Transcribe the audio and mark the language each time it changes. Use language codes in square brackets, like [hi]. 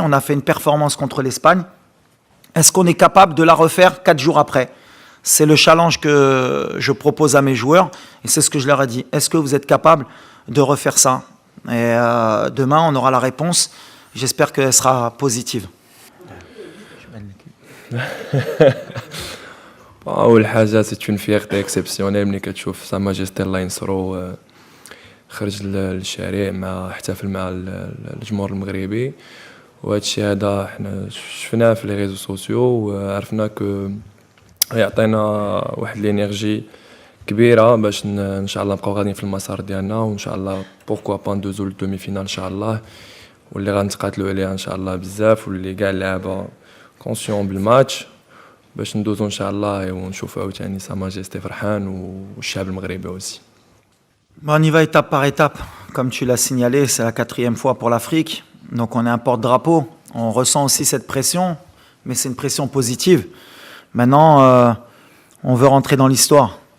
[fr] On a fait une performance contre l'Espagne. Est-ce qu'on est capable de la refaire 4 jours après? C'est le challenge que je propose à mes joueurs et c'est ce que je leur ai dit. Est-ce que vous êtes capable de refaire ça? Et demain, on aura la réponse. J'espère qu'elle sera positive. [ar] أول حاجة [fr] c'est une fierté exceptionnelle [ar] ملي كتشوف سا ماجيستي الله ينصرو خرج للشارع مع احتفل مع الجمهور المغربي وهذا الشيء هذا حنا شفناه في لي ريزو سوسيو وعرفنا كو يعطينا واحد الانرجي كبيره باش ان شاء الله نبقاو غاديين في المسار ديالنا وان شاء الله بوركوا با ندوزو للدومي فينال ان شاء الله واللي غنتقاتلوا عليها ان شاء الله بزاف واللي كاع اللعابه كونسيون بالماتش باش ندوزو ان شاء الله ونشوفوا عاوتاني سا ماجيستي فرحان والشعب المغربي aussi. [fr] On y va étape par étape. Comme tu l'as signalé, c'est la 4e fois pour l'Afrique. Donc on est un porte-drapeau. On ressent aussi cette pression, mais c'est une pression positive. Maintenant, on veut rentrer dans l'histoire.